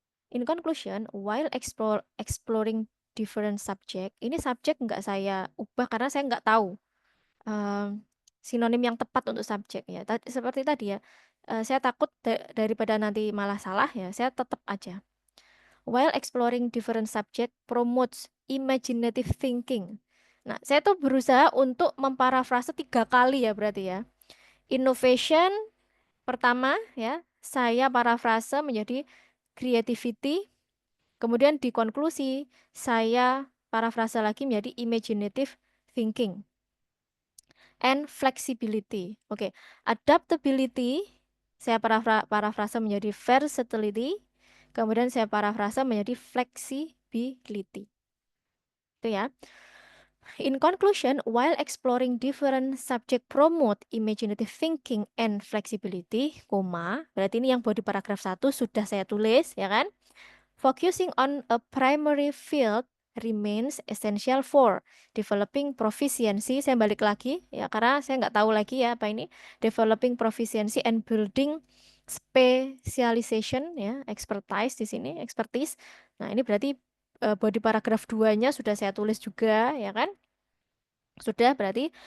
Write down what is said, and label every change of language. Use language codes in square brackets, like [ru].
[en] In conclusion, while exploring different subject, [id] ini subjek nggak saya ubah karena saya nggak tahu sinonim yang tepat untuk subjek ya. Seperti tadi ya, saya takut daripada nanti malah salah ya, saya tetap aja. [en] While exploring different subject promotes imaginative thinking. [id] Nah, saya tuh berusaha untuk memparafrase 3 kali ya berarti ya. Innovation pertama ya, saya parafrase menjadi creativity. Kemudian di konklusi, saya parafrase lagi menjadi [en] imaginative thinking and flexibility. [id] Oke, adaptability saya parafrase menjadi versatility, kemudian saya parafrase menjadi flexibility. Itu ya. [en] In conclusion, while exploring different subject promote imaginative thinking and flexibility, [id] berarti ini yang body paragraf 1 sudah saya tulis ya kan? [en] Focusing on a primary field remains essential for developing proficiency. [id] Saya balik lagi ya karena saya nggak tahu lagi ya apa ini. [en] Developing proficiency and building specialization [id] ya, expertise di sini, expertise. Nah, ini berarti body paragraf 2-nya sudah saya tulis juga ya kan? Sudah berarti.